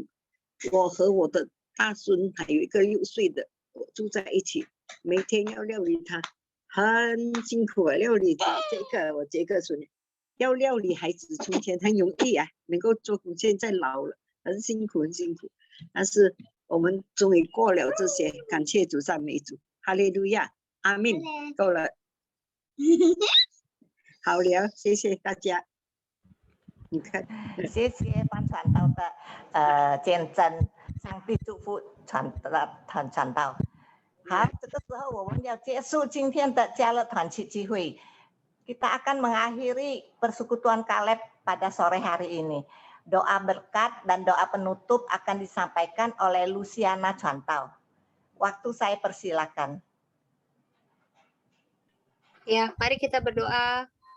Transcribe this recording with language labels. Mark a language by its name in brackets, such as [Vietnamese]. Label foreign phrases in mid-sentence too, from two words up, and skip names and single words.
[Chinese] 我和我的大孙还有一个6岁的，我住在一起，每天要料理他， 很辛苦啊，料理我这个孙女要料理孩子从前很容易啊，能够做贡献在老了，很辛苦，但是我们终于过了这些，感谢主，赞美主，哈利路亚，阿门，够了，好了，谢谢大家。你看，谢谢范传道的见证，上帝祝福传道。好，这个时候我们要结束今天的家乐团契聚会。 [Indonesian] Kita akan mengakhiri persekutuan Kaleb pada sore hari ini. Doa berkat dan doa penutup akan disampaikan oleh Luciana Chantau. Waktu saya persilakan. Ya, mari kita berdoa.